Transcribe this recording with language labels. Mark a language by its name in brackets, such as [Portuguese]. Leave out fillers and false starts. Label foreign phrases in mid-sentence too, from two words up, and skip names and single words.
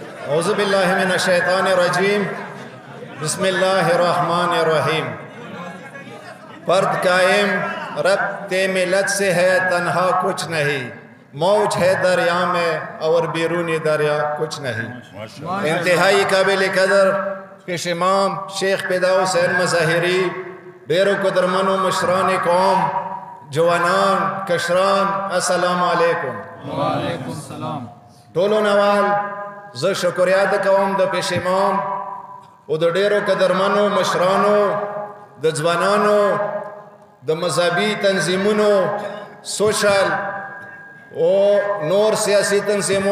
[Arabic] اعوذ باللہ من الشیطان الرجیم بسم اللہ الرحمن الرحیم [Urdu] فرد قائم ربط ملت سے ہے تنہا کچھ نہیں موج ہے دریا میں اور بیرونی دریا کچھ نہیں انتہائی قابل قدر پیش امام شیخ پیدا حسین مظاہری [Pashto] ڈیرو قدرمن و مشران قوم جوانان کشران [Arabic] السلام علیکم وعلیکم السلام [Pashto] ټولو نوال زه شکریا د کوم د پیش امام او د ډیرو قدرمنو مشرانو د ځوانانو د مذهبي تنظیمونو سوشل او نور سیاسي تنظیمو